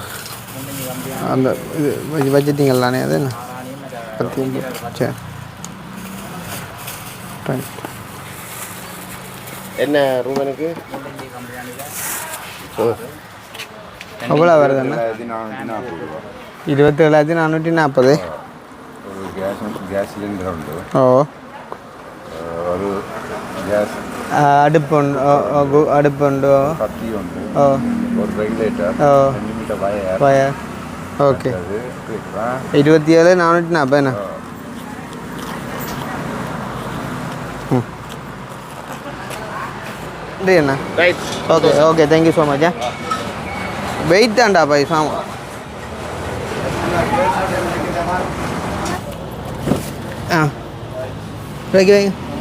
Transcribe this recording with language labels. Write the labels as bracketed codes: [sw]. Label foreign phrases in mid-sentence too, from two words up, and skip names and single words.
[ta] அந்த இது வச்சுட்டிங்களானே அது என்ன சரி என்ன ரூம் எனக்கு எவ்வளோ வருதுண்ணா 27,440 [ml] ഒരു ഗ്യാസ് സിലിണ്ടർ ഉണ്ട് ഓ ഒരു ഗ്യാസ് അടുപ്പുണ്ടോ കത്തിയുണ്ട് ഓ ഒരു റെഗുലേറ്റർ ഓ വയർ വയർ ഓക്കെ 27,440 എന്നാ [ta] அண்ணா [en] okay okay thank you so much [ta] வெயிட் தான்டா பை சாமா ஆ வைக்க வைங்க